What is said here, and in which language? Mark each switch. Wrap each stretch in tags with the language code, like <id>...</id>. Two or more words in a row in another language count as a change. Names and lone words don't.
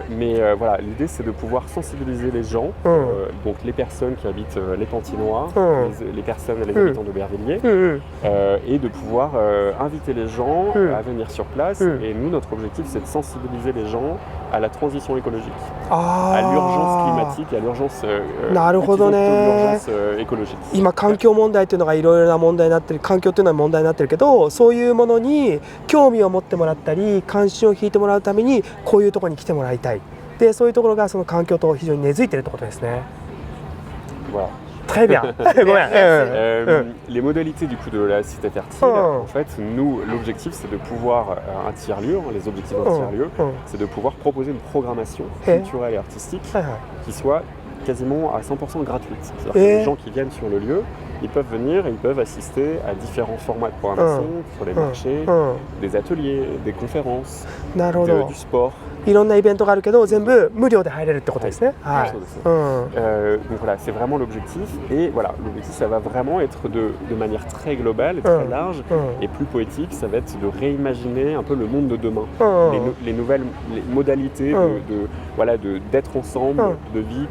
<fr>Mais voilà, l'idée c'est de pouvoir sensibiliser les gens, donc les personnes qui habitent les Pantinois, les habitants d'Aubervilliers, et de pouvoir inviter les gens à venir sur place. Et nous, notre objectif c'est de sensibiliser les gens à la transition écologique, à l'urgence climatique, à l'urgence</fr> <ja>なるほどね。</ja> <fr>écologique.</fr> <ja>今環境問題というのがいろいろな問題になってる、環境というのは問題になってるけど、そういうものに興味を持ってもらったり関心を引いてもらうためにこういうところに来てもらいたい。で、そういうところがその環境と非常に根付いているってことですね。</ja> <fr>Voilà. Très bien. Les modalités du coup de la Cité Fertile, en fait, nous, l'objectif c'est de pouvoir, un tiers-lieu, les objectifs d'un tiers-lieu, c'est de pouvoir proposer une programmation culturelle et artistique qui soit quasiment à 100% gratuite. C'est-à-dire que les gens qui viennent sur le lieu, ils peuvent venir et ils peuvent assister à différents formats de programmation, sur les marchés, des ateliers, des conférences, du sport.</fr> <ja>いろんなイベントがあるけど全部無料で入れるってことですね。はい。</ja> <fr>Donc voilà, c'est vraiment l'objectif. Et voilà, l'objectif, ça va vraiment être de manière très globale, très large et plus poétique. Ça va être de réimaginer un peu le monde de demain, les nouvelles modalités d'être ensemble, de vivre.</fr>